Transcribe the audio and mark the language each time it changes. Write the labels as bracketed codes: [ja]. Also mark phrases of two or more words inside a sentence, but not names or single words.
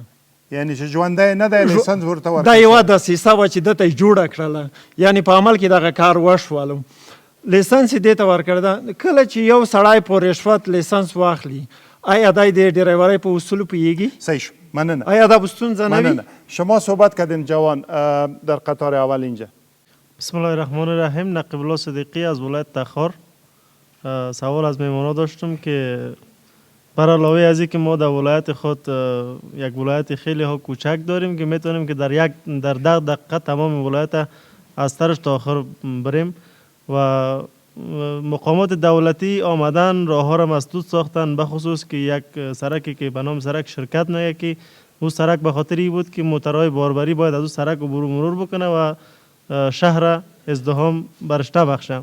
[ps] یعنی چې ژوندی نه دی لیسنس ورته ورکړی دا یوه دسیسه وه چې دته یې جوړه کړله یعنی په عمل کې دغه کار وشولو لیسنس یې دې ته ورکړی ده. کله چې یو سړی په رشوت لیسنس واخلي آیا دا د ډرایورۍ په اصولو پوهیږي؟ صحیح شو. مننه. آیا دا ستونزه نه وي؟ [fa] شما صحبت کردین جوان در قطار اول اینجا. [ar] بسم الله الرحمن الرحیم. [fa] نقیب الله صدیقی از ولایت تخار. سوال از میمونا داشتم که بر علاوه از اینکه ما در ولایت خود یک ولایت خیلی ها کوچک داریم که میتونیم که در 10 دقیقه تمام ولایت از سرش تا آخر بریم و مقامات دولتی آمدن راه ها را مسدود ساختن بخصوص که یک سرکی که به نام سرک شرکت نه یکی او سرک به خاطر این بود که موترهای باربری باید از او سرک مرور بکنه و شهر ازدحام برش نبخشه.